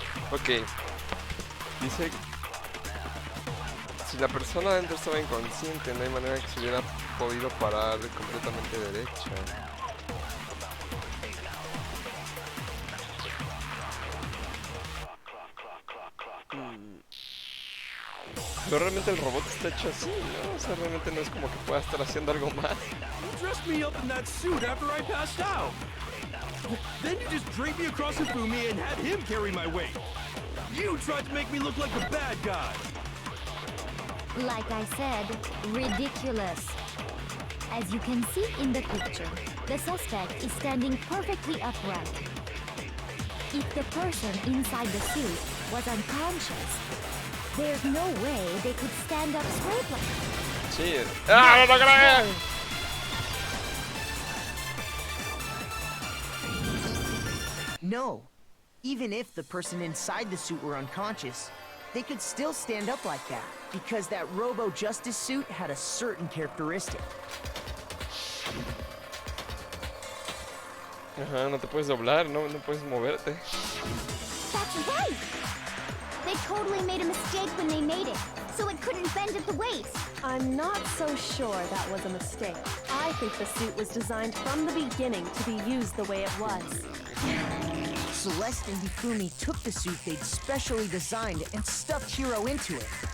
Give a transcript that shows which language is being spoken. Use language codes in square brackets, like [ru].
[es] Ok. Dice... Si la persona adentro estaba inconsciente, no hay manera que se hubiera podido parar completamente derecha. Pero realmente el robot está hecho así, ¿no? O sea, realmente no es como que pueda estar haciendo algo más. [en] You dressed me up in that suit after I passed out. Then you just draped me across Hifumi and had him carry my weight. You tried to make me look like the bad guy. Like I said, ridiculous. As you can see in the picture, the suspect is standing perfectly upright. If the person inside the suit was unconscious, there's no way they could stand up straight like that. [es] Sí. ¡Ah, no lo creo! No. [en] Even if the person inside the suit were unconscious, they could still stand up like that, because that Robo-Justice suit had a certain characteristic. [es] Ajá, no te puedes doblar, no puedes moverte. [en] That's right! They totally made a mistake when they made it, so it couldn't bend at the waist. I'm not so sure that was a mistake. I think the suit was designed from the beginning to be used the way it was. Celeste and Hifumi took the suit they'd specially designed and stuffed Hiro into it.